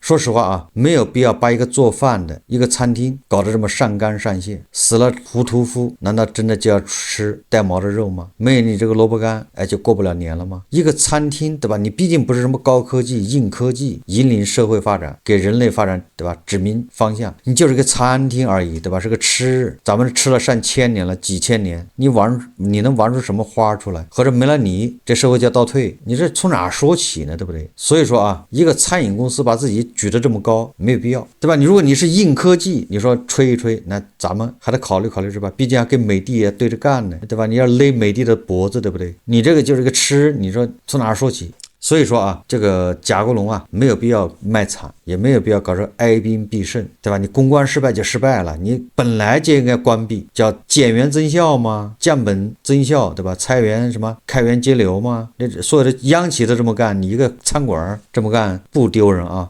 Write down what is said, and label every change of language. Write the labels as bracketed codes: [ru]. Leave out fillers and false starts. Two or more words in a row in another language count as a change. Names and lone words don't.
[zh] 說實話啊，沒有必要把一個做飯的一個餐廳搞得這麼上綱上線。死了胡屠夫，難道真的就要吃帶毛的肉嗎？沒有你這個蘿蔔乾，哎，就過不了年了嗎？一個餐廳，對吧？你畢竟不是什麼高科技、硬科技，引領社會發展，給人類發展，對吧？指明方向，你就是個餐廳而已，对吧？是個吃，咱們吃了上千年了，幾千年，你能玩出什麼花出來？或者沒了你，這社會就要倒退，你這從哪說起呢？對不對？所以說啊，一個餐飲公司把自己舉得這麼高，沒有必要，對吧？如果你是硬科技，你說吹一吹，那咱們還得考慮考慮，是吧？畢竟要跟美的也對着幹呢，对吧？你要勒美的的脖子，对不对？你這個就是個吃，你說從哪說起？所以說啊，這個甲骨龍啊，沒有必要賣慘，也沒有必要搞成哀兵必勝，對吧？你公關失敗就失敗了，你本來就應該關閉，叫減員增效嘛，降本增效，对吧？裁員什麼開源節流嘛，那所有的央企都這麼幹，你一個餐館這麼幹不丟人啊？